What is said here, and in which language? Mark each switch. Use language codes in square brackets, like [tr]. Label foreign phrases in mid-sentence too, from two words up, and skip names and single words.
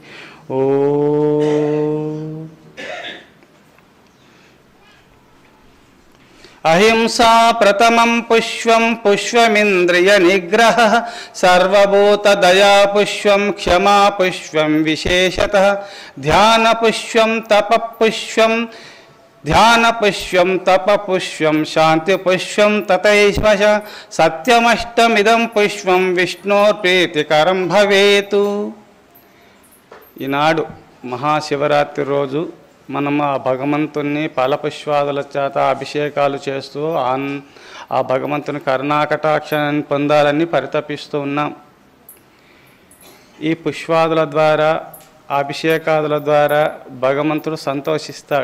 [sa] ओम अहिंसा प्रथमं पुष्पं पुष्पमिन्द्रिय निग्रहः सर्वभूतदया पुष्पं क्षमा पुष्पं विशेषतः ध्यान पुष्पं तप पुष्पं ध्यान पुष्पं तप पुष्पं शांति पुष्पं तथैव सत्यमष्टमिदं पुष्पं विष्णोर्प्रीतिकरं भवेतु। [te] ఈనాడు మహాశివరాత్రి రోజు మనం ఆ భగవంతుని ఫలపుష్పాదుల చేత అభిషేకాలు చేస్తూ ఆ భగవంతుని కరుణాకటాక్షాన్ని పొందాలని పరితపిస్తూ ఉన్నాం. ఈ పుష్పాదుల ద్వారా అభిషేకాదుల ద్వారా భగవంతుడు సంతోషిస్తాడు.